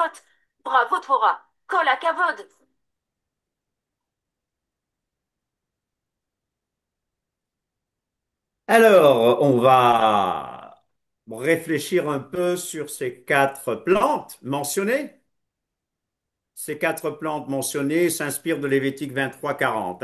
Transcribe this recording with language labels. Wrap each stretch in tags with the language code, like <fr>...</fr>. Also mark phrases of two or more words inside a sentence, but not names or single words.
<fr>Bravo,</fr> <he>תורה. כל הכבוד.</he> <fr>Alors, on va réfléchir un peu sur ces quatre plantes mentionnées. Ces quatre plantes mentionnées s'inspirent de Lévitique 23-40.</fr>